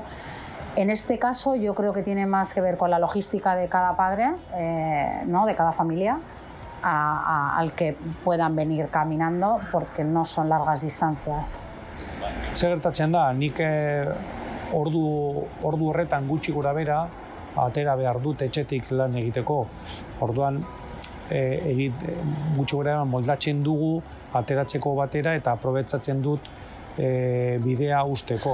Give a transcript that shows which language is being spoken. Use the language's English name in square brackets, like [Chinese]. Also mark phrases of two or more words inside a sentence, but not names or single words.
[Spanish] En este caso yo creo que tiene más que ver con la logística de cada padre, ¿no? De cada familia, al que puedan venir caminando, porque no son largas distancias. [Basque] Zer gertatzen da, nik ordu horretan gutxi gora bera, atera behar dut etxetik lan egiteko. Orduan, gutxi gora moldatzen dugu ateratzeko batera eta aprobetsatzen dut bidea usteko.